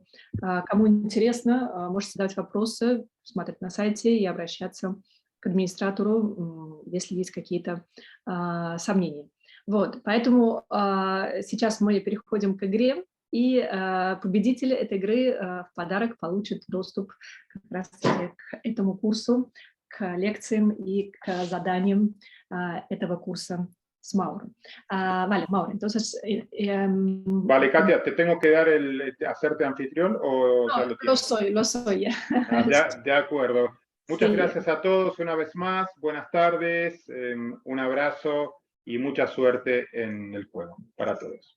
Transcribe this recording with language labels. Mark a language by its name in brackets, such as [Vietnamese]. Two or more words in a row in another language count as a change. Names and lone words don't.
[Russian] Кому интересно, можете задавать вопросы, смотреть на сайте и обращаться к администратору если есть какие-то сомнения. Вот, поэтому сейчас мы переходим к игре, и победитель этой игры в подарок получит доступ как раз к этому курсу, к лекциям и к заданиям этого курса с Mauro. [Spanish] Vale, Mauro, entonces... Vale, Katia, ¿te tengo que dar hacerte anfitrión o ya no, lo tienes? lo soy ya. De acuerdo. Muchas Sí. gracias a todos una vez más. Buenas tardes, un abrazo y mucha suerte en el juego para todos.